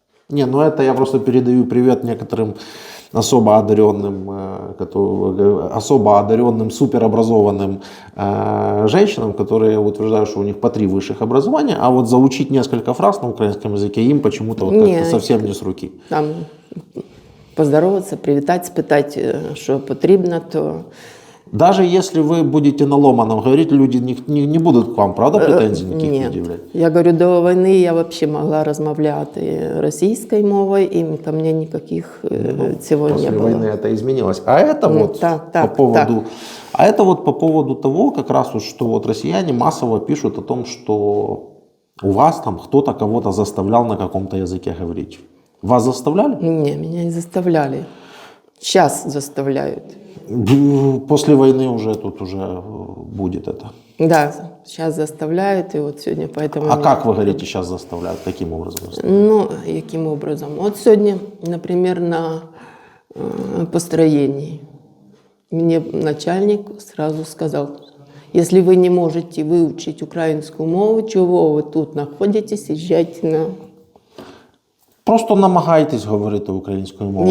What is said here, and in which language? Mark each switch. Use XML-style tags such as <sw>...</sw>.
<ru>Не, ну это я просто передаю привет некоторым особо одаренным, суперобразованным женщинам, которые утверждают, что у них по 3 высших образования, а вот заучить несколько фраз на украинском языке им почему-то вот как-то совсем не с руки.</ru> <uk>Там поздороваться, привітати, спитати, що потрібно, то...</uk> <ru>Даже если вы будете на ломаном говорить, люди не будут к вам, правда, претензий никаких Нет. предъявлять? Я говорю,</ru> <uk>до війни</uk> <ru>я вообще могла</ru> <uk>розмовляти російською мовою,</uk> <ru>и ко мне никаких всего не было. После войны это изменилось. А это вот по поводу того, как раз вот, что вот россияне массово пишут о том, что у вас там кто-то кого-то заставлял на каком-то языке говорить. Вас заставляли? Не, меня не заставляли. Сейчас заставляют. После войны уже тут уже будет это. Да, сейчас заставляют, и вот сегодня поэтому... А как вы говорите, сейчас заставляют? Каким образом? Ну, каким образом? Вот сегодня, например, на построении мне начальник сразу сказал, если вы не можете выучить украинскую мову, чего вы тут находитесь, езжайте на...</ru> <uk>Просто намагайтесь говорити українською мовою.</uk>